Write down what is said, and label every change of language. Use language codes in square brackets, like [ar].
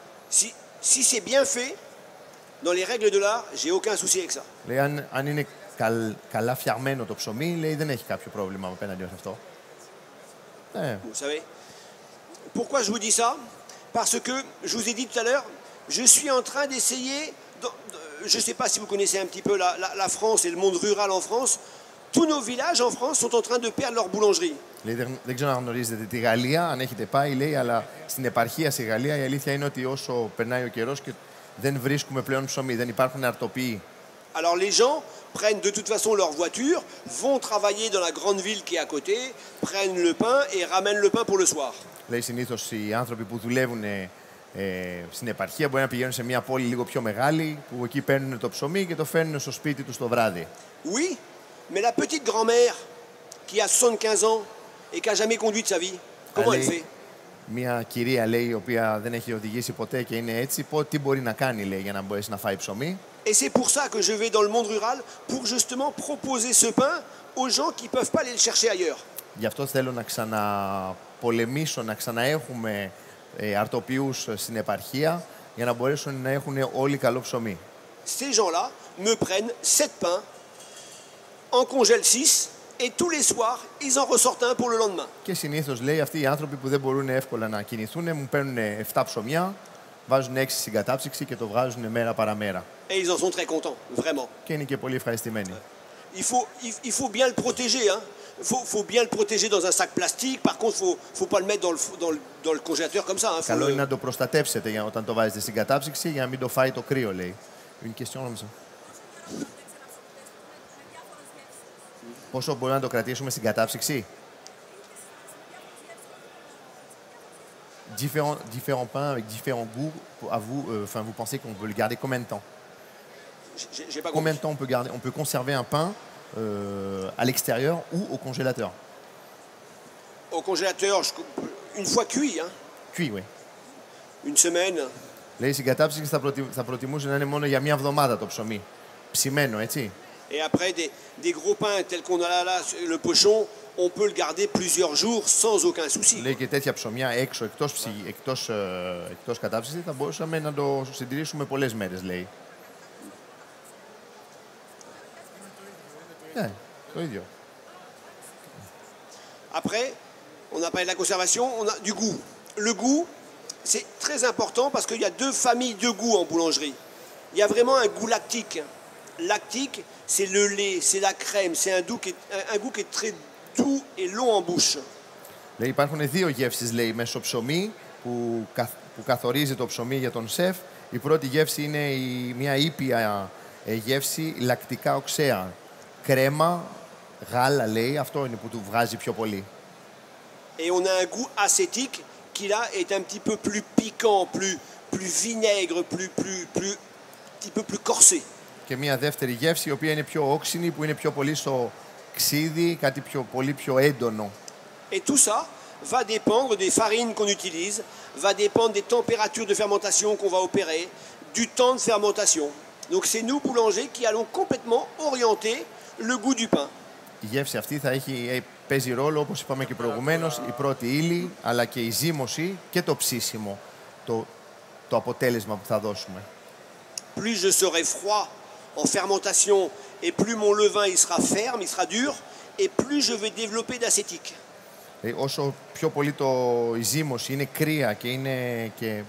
[fr] Si c'est bien fait, dans les règles de l'art, j'ai aucun souci avec ça. [el] Λέει, αν είναι καλά φτιαγμένο το ψωμί, λέει, δεν έχει κάποιο πρόβλημα απέναντι σε αυτό. [fr] Vous savez. Pourquoi je vous dis ça? Parce que, je vous ai dit tout à l'heure, je suis en train d'essayer, je ne sais pas si vous connaissez un petit peu la France et le monde rural en France, tous nos villages en France sont en train de perdre leur boulangerie. [el] Λέει, δεν ξέρω αν γνωρίζετε τη Γαλλία, αν έχετε πάει, λέει, αλλά στην επαρχία στη Γαλλία η αλήθεια είναι ότι όσο περνάει ο καιρός και δεν βρίσκουμε πλέον ψωμί, δεν υπάρχουν αρτοποί. [fr] Alors les gens prennent de toute façon leur voiture, vont travailler dans la grande ville qui est à côté, prennent le pain et ramènent le pain pour le soir. [el] Λέει συνήθως οι άνθρωποι που δουλεύουν στην επαρχία μπορεί να πηγαίνουν σε μια πόλη λίγο πιο μεγάλη, που εκεί παίρνουν το ψωμί και το φέρνουν στο σπίτι τους το βράδυ. [fr] Oui, mais la petite grand-mère qui a 75 ans et qui a jamais conduit de sa vie, comment elle fait? [el] Μια κυρία, λέει, η οποία δεν έχει οδηγήσει ποτέ και είναι έτσι, τι μπορεί να κάνει, λέει, για να μπορέσει να φάει ψωμί. [fr] Et c'est pour ça que je vais dans le monde rural, pour justement proposer ce pain aux gens qui ne peuvent pas aller le chercher ailleurs. [el] Γι' αυτό θέλω να ξαναπολεμήσω, να ξαναέχουμε αρτοποιούς στην επαρχία, για να μπορέσουν να έχουν όλοι καλό ψωμί. [fr] Ces gens-là me prennent 7 pains, en congèlent 6, et tous les soirs, ils en ressortent un pour le lendemain. [el] Και συνήθως, λέει, αυτοί οι άνθρωποι που δεν μπορούν εύκολα να κινηθούν, μου παίρνουν 7 ψωμιά, βάζουν 6 στην κατάψυξη και το βγάζουν μέρα παραμέρα. [fr] Et ils en sont très contents, vraiment. [el] Και είναι και πολύ ευχαριστημένοι. [fr] Il faut bien le protéger, hein. Faut bien le protéger dans un sac plastique. Par contre, faut pas le mettre dans le congélateur comme ça. Hein. [el] Καλό είναι να το προστατεύσετε όταν το βάζετε στην κατάψυξη για να μην το φάει το κρύο, λέει. [fr] Une question, [el] νόμιζα. Πόσο μπορούμε να το κρατήσουμε στην κατάψυξη? [fr] Différents pains avec différents goûts. À vous, vous pensez qu'on peut le garder combien de temps? J'ai pas Combien de temps on peut conserver un pain à l'extérieur ou au congélateur? Au congélateur, une fois cuit, hein. Cuit, oui. Une semaine. [el] Λέει, στην κατάψυξη θα προτιμούσε να είναι μόνο για μια εβδομάδα το ψωμί. Ψημένο, έτσι. [fr] Et après, des gros pains tels qu'on a là, le pochon, on peut le garder plusieurs jours sans aucun souci. [el] Λέει, και τέτοια ψωμιά έξω, εκτός κατάψυξης, θα μπορούσαμε να το συντηρήσουμε πολλές μέρες, λέει. Ναι, το ίδιο. [fr] Après, on a parlé de la conservation, on a du goût. Le goût, c'est très important parce qu'il y a deux familles de goût en boulangerie. Il y a vraiment un goût lactique. Lactique, c'est le lait, c'est la crème, c'est un goût qui est très doux et long en bouche. [el] Λέει, υπάρχουν δύο γεύσεις, λέει, μέσα στο ψωμί που καθορίζει το ψωμί για τον σεφ. Η πρώτη γεύση είναι μια ήπια γεύση λακτικά οξέα. Κρέμα, γάλα, λέει, αυτό είναι που του βγάζει πιο πολύ. [fr] Et on a un goût acétique qui là est un petit peu plus piquant, plus vinaigre, petit peu plus corsé. [el] Και μια δεύτερη γεύση, η οποία είναι πιο όξινη, που είναι πιο πολύ στο ξύδι, κάτι πολύ πιο έντονο. [fr] Et tout ça va dépendre des farines qu'on utilise, va dépendre des températures de fermentation qu'on va opérer, du temps de fermentation. Donc c'est nous, boulangers, qui allons complètement orienter le goût du pain. [el] Η γεύση αυτή παίζει ρόλο, όπως είπαμε και προηγουμένως, η πρώτη ύλη, αλλά και η ζύμωση και το ψήσιμο, το αποτέλεσμα που θα δώσουμε. [fr] Plus je serai froid en fermentation et plus mon levain il sera ferme, il sera dur, et plus je vais développer d'acétique. [el] Όσο πιο πολύ η ζύμωση είναι κρύα και είναι και...